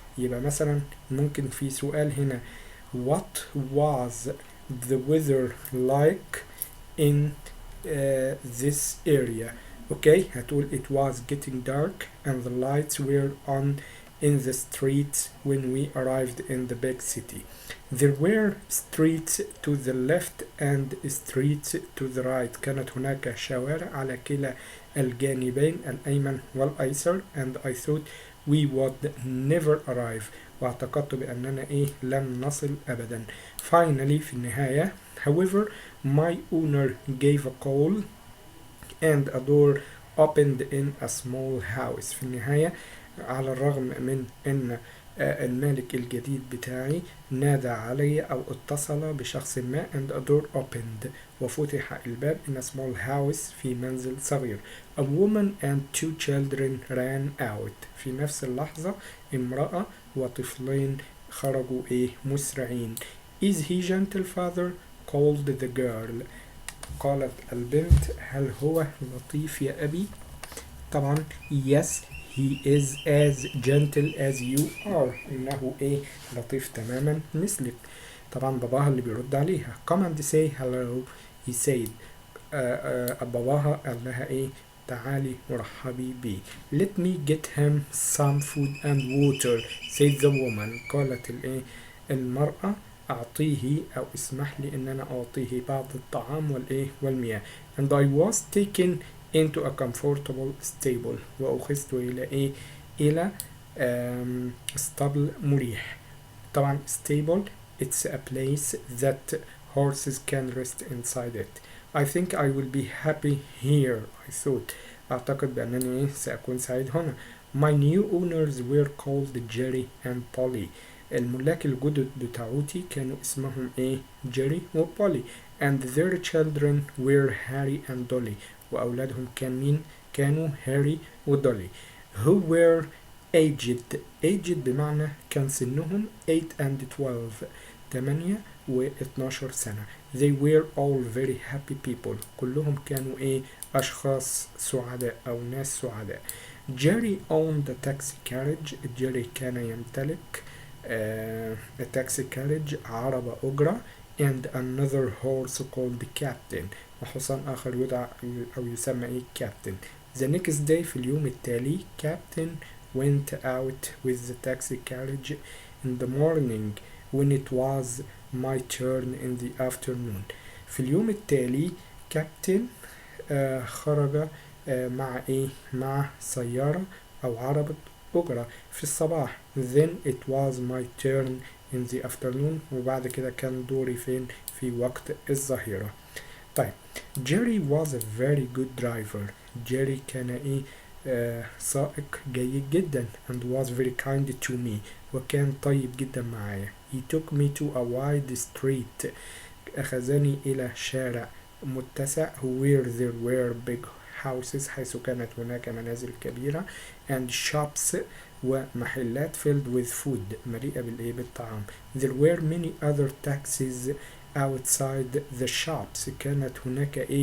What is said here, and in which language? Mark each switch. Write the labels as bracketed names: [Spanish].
[Arabic] يبقى مثلا ممكن في سؤال هنا [English] what was the weather like in this area. Okay, [Arabic] هتقول [English] it was getting dark and the lights were on in the streets when we arrived in the big city. There were streets to the left and streets to the right. [Arabic] كانت هناك شوارع على كلا الجانبين الأيمن والأيسر [English] and I thought we would never arrive. [Arabic] واعتقدت بأننا لن نصل أبدا. [English] Finally [Arabic] في النهاية [English] however my owner gave a call and a door opened in a small house. [Arabic] في النهاية على الرغم من أن المالك الجديد بتاعي نادى علي أو اتصل بشخص ما [English] and a door opened [Arabic] وفتح الباب [English] in a small house [Arabic] في منزل صغير. [English] A woman and 2 children ran out. [Arabic] في نفس اللحظة امرأة وطفلين خرجوا مسرعين. [English] Is he gentle father? called the girl. [Arabic] قالت البنت هل هو لطيف يا أبي؟ طبعا [English] yes he is as gentle as you are. [Arabic] إنه لطيف تماما مثلك. طبعا باباها اللي بيرد عليها [English] come and say hello he said. [Arabic] باباها قال لها تعالي ورحبي بي. [English] let me get him some food and water said the woman. [Arabic] قالت المرأة أعطيه أو اسمح لي إن أنا أعطيه بعض الطعام والمياه. [English] and I was taken into a comfortable stable. [Arabic] وأخذت إلى اسطبل مريح. [English] طبعا stable it's a place that horses can rest inside it. I think I will be happy here I thought. [Arabic] أعتقد بأنني سأكون سعيد هنا. [English] My new owners were called Jerry and Polly. [Arabic] الملاك الجدد بتاعوتي كانوا اسمهم جيري وبولي [English] and their children were Harry and Dolly. [Arabic] وأولادهم كانوا هاري ودولي [English] who were aged [Arabic] بمعنى كان سنهم [English] 8 and 12 [Arabic] 8 و 12 سنة. [English] they were all very happy people. [Arabic] كلهم كانوا أشخاص سعداء أو ناس سعداء. [English] Jerry owned a taxi carriage. [Arabic] جيري كان يمتلك [English] a taxi carriage [Arabic] عربة أجرة [English] and another horse called captain. [Arabic] وحصان آخر يدعى أو يسمى captain. [English] the next day [Arabic] في اليوم التالي [English] captain went out with the taxi carriage in the morning when it was my turn in the afternoon. [Arabic] في اليوم التالي captain خرج مع سيارة أو عربة أجرة في الصباح. [English] then it was my turn in the afternoon. [Arabic] وبعد كده كان دوري في وقت الظهيرة. [English] طيب Jerry was a very good driver. [Arabic] جيري كان سائق جيد جدا [English] and was very kind to me. [Arabic] وكان طيب جدا معايا. [English] he took me to a wide street. [Arabic] أخذني إلى شارع متسع [English] where there were big houses [Arabic] حيث كانت هناك منازل كبيرة [English] and shops [Arabic] ومحلات [English] filled with food [Arabic] مليئة بالطعام. [English] there were many other taxis outside the shops. [Arabic] كانت هناك